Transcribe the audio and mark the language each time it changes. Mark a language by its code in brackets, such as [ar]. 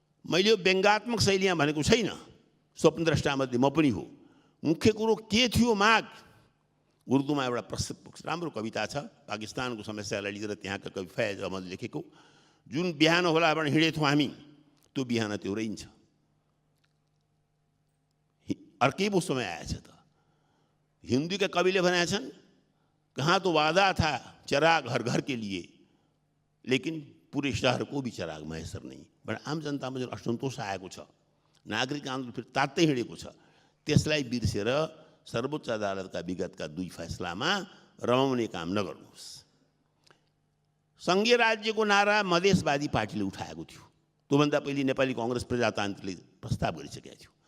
[ne] मैले यो व्यङ्गात्मक शैलीमा भनेको छैन, स्वप्नद्रष्टामध्ये म पनि हो। मुख्य कुरो के थियो माग? उर्दूमा एउटा प्रसिद्ध राम्रो कविता छ, पाकिस्तानको समस्यालाई लिएर त्यहाँका कवि फैज अहमद लेखेको, जुन बिहान होला भने हिँडेथ्यौँ हामी त्यो बिहान त्यो रहन्छ। अर्कै वो समय आएछ त। हिंदी के कविले भनेका छन्, [hi] कहाँ तो वादा था चिराग हर घर के लिए, लेकिन पूरे शहर को भी चिराग मैसर नहीं। [ne] बट आम जनतामा जुन असन्तोष आएको छ, नागरिक आन्दोलन फेरि तात्तै हिँडेको छ, त्यसलाई बिर्सेर सर्वोच्च अदालतका विगतका 2 फैसलामा रमाउने काम नगर्नुहोस्। सङ्घीय राज्यको नारा मधेसवादी पार्टीले उठाएको थियो, त्योभन्दा पहिले नेपाली काङ्ग्रेस प्रजातान्त्रिकले प्रस्ताव गरिसकेको थियो।